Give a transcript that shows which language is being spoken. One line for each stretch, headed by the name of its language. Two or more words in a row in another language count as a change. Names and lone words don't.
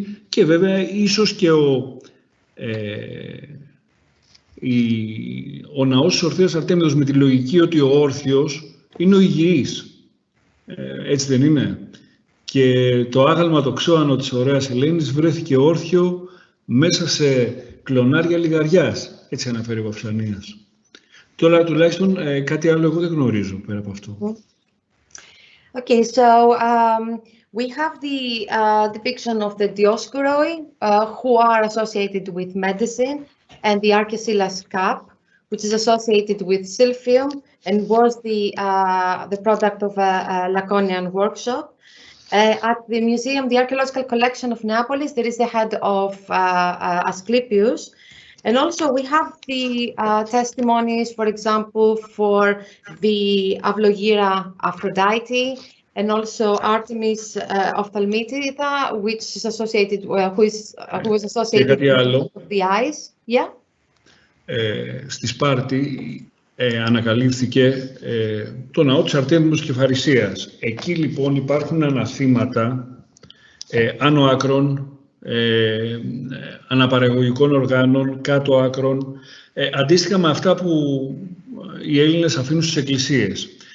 Greek: Και βέβαια ίσως και ο ναός της Ορθίας Αρτέμιδος με τη λογική ότι ο όρθιος είναι ο υγιής. Έτσι δεν είναι? Και το άγαλμα το ξώανο της ωραίας Ελένης βρέθηκε όρθιο μέσα σε κλονάρια λιγαριάς. Έτσι αναφέρει ο Παυσανίας. Τώρα τουλάχιστον κάτι άλλο εγώ δεν γνωρίζω πέρα από αυτό.
English: Okay, so we have the depiction of the Dioscoroi who are associated with medicine, and the Arcesilas cap, which is associated with silphium and was the product of a Laconian workshop. At the museum, the archaeological collection of Neapolis, there is the head of Asclepius, And also we have the testimonies, for example, for the Avlogira Aphrodite, and also Artemis of Thalmytida, which is associated, who was associated with the eyes. Yeah.
Greek: Στη Σπάρτη ανακαλύφθηκε το ναό της Αρτέμιδος Κεφαρισίας. Εκεί λοιπόν υπάρχουν αναθήματα άνω άκρων, αναπαραγωγικών οργάνων, κάτω άκρων, αντίστοιχα με αυτά που οι Έλληνες αφήνουν στις εκκλησίες.